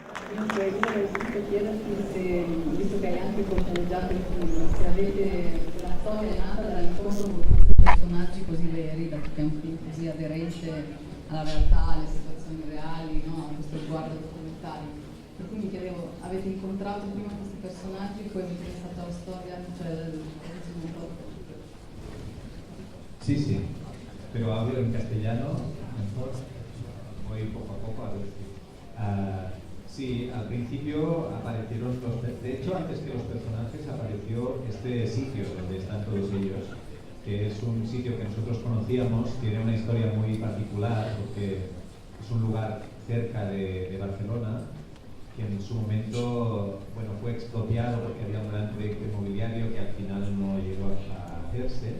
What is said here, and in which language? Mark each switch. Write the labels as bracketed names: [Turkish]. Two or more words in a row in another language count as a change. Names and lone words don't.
[Italian] Dunque, io volevo giusto chiederti se, visto che hai anche protagonizzato il film, se avete la storia è nata dall'incontro con questi personaggi così veri, dato che è un film così aderente alla realtà, alle situazioni reali, no? A questo sguardo documentario. Per cui mi chiedevo, avete incontrato prima questi personaggi e poi vi è interessata la storia, cioè il sviluppo? [Spanish] Sí, sí, pero hablo en castellano mejor. Voy poco a poco a ver si. Sí, al principio aparecieron de hecho, antes que los personajes apareció este sitio donde están todos ellos, que es un sitio que nosotros conocíamos, tiene una historia muy particular porque es un lugar cerca de Barcelona que en su momento, bueno, fue expropiado porque había un gran proyecto inmobiliario que al final no llegó a hacerse.